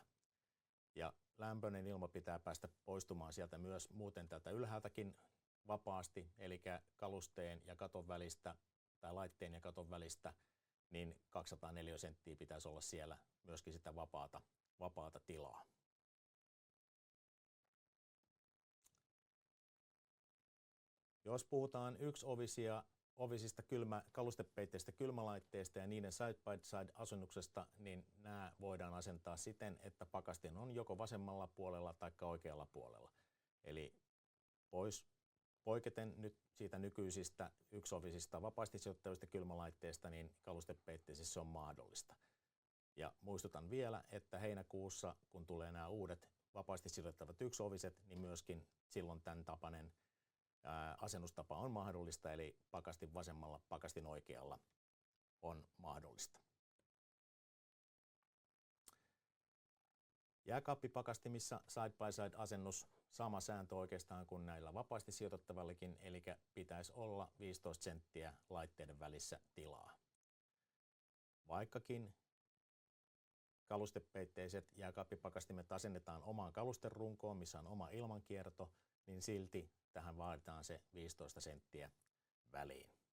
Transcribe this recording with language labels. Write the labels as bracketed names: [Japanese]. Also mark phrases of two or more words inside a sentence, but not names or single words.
[Finnish] Ja lämpöinen ilma pitää päästä poistumaan sieltä myös muuten täältä ylhäältäkin vapaasti, eli kalusteen ja katon välistä tai laitteen ja katon välistä, niin 204 senttiä pitäisi olla siellä myöskin sitä vapaata tilaa. Jos puhutaan ovisista kalustepeitteistä kylmälaitteista ja niiden side-by-side-asennuksesta, niin nämä voidaan asentaa siten, että pakastin on joko vasemmalla puolella tai oikealla puolella. Eli poiketen nyt siitä nykyisistä yksiovisista vapaasti sijoittavista kylmälaitteista, niin kalustepeitteisissä se on mahdollista. Ja muistutan vielä, että heinäkuussa, kun tulee nämä uudet vapaasti sijoittavat yksioviset, niin myöskin silloin tämän tapainen asennustapa on mahdollista, eli pakastin vasemmalla, pakastin oikealla on mahdollista. Jääkaappipakastimissa side-by-side-asennus, sama sääntö oikeastaan kuin näillä vapaasti sijoitettavillakin, eli pitäisi olla 15 senttiä laitteiden välissä tilaa. Vaikkakin kalustepeitteiset jääkaappipakastimet asennetaan omaan kalusterunkoon, missä on oma ilmankierto, niin silti tähän vaaditaan se 15 senttiä väliin.